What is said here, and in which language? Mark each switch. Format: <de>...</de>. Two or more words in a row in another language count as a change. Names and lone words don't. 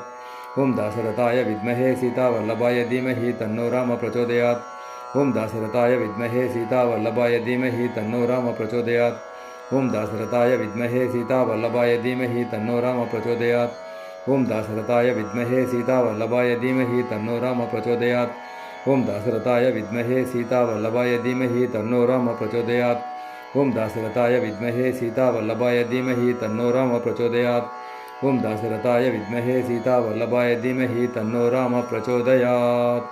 <sa>ఓం దాశరథాయ విద్మహే సీతావల్లభాయ ధీమహి తన్నో రామ ప్రచోదయాత్. ఓం దాశరథాయ విద్మహే సీతావల్లభాయ ధీమహి తన్నో రామ ప్రచోదయాత్. ఓం దాశరథాయ విద్మహే సీతావల్లభాయ ధీమహి తన్నో రామ ప్రచోదయాత్. ఓం దాశరథాయ విద్మహే సీతావల్లభాయ ధీమహి తన్నో రామ ప్రచోదయాత్. ಓಂ ದಾಸರಥಾಯ ವಿದ್ಮಹೇ ಸೀತಾವಲ್ಲಭಾಯ ಧೀಮಹಿ ತನ್ನೋ ರಾಮ ಪ್ರಚೋದಯಾತ್. ಓಂ ದಾಸರಥಾಯ ವಿದ್ಮಹೇ ಸೀತಾವಲ್ಲಭಾಯ ಧೀಮಹಿ ತನ್ನೋ ರಾಮ ಪ್ರಚೋದಯಾತ್. ಓಂ ದಾಸರಥಾಯ ವಿದ್ಮಹೇ ಸೀತಾವಲ್ಲಭಾಯ ಧೀಮಹಿ ತನ್ನೋ ರಾಮ ಪ್ರಚೋದಯಾತ್.</sa>